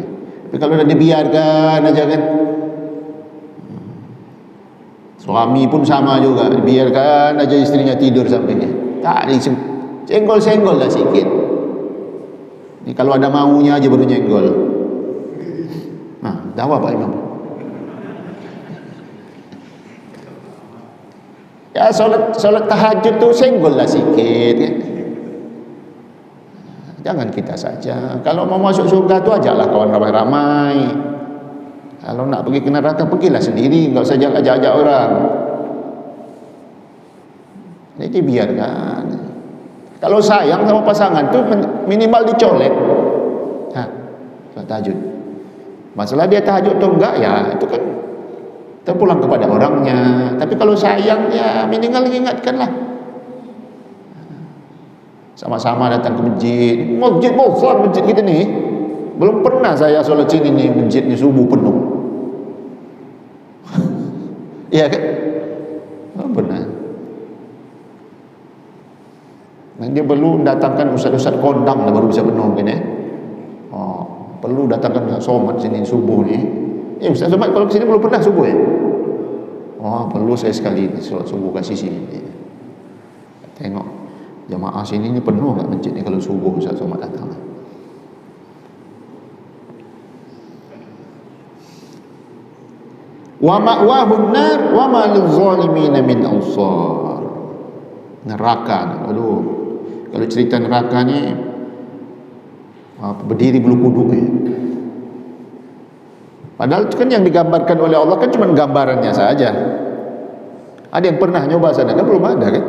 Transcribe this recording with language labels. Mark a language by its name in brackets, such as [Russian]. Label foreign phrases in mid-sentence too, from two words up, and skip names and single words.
[Malay] Tapi kalau dah dibiarkan aja kan. Suami pun sama juga, biarkan aja istrinya tidur sampingnya. Tak senggol-senggol lah sikit. Ini kalau ada maunya aja baru nyenggol. Nah, tahu Pak Imam? Ya solat tahajud tu senggol lah sikit kan. Jangan kita saja. Kalau mau masuk surga tu ajaklah kawan ramai-ramai. Kalau nak pergi ke neraka, pergilah sendiri, enggak usah ajak-ajak orang. Jadi biarkan. Kalau sayang sama pasangan tu minimal dicolek. Tahajud. Masalah dia tahajud atau enggak ya, itu kan terpulang kepada orangnya. Tapi kalau sayang ya minimal ingatkanlah. Sama-sama datang ke masjid. Masjid besar masjid kita ni. Belum pernah saya solat sini ni masjidnya subuh penuh. Iya kan? Oh, benar. Dan dia perlu datangkan ustaz-ustaz kondang dah baru bisa penuh kan perlu datangkan somat sini subuh ni. Ustaz somat kalau ke sini belum pernah subuh ya? Perlu saya sekali ni solat subuh kat sini. Tengok jamaah sini ni penuh kat masjid ni kalau subuh ustaz somat datang. [Arabic] ومأواهم النار وما للظالمين من أنصار. [Malay] Neraka. Kalau cerita neraka ni berdiri bulu kuduk ya. Padahal itu kan yang digambarkan oleh Allah kan cuma gambarannya saja. Ada yang pernah nyoba sana kan? Belum ada kan?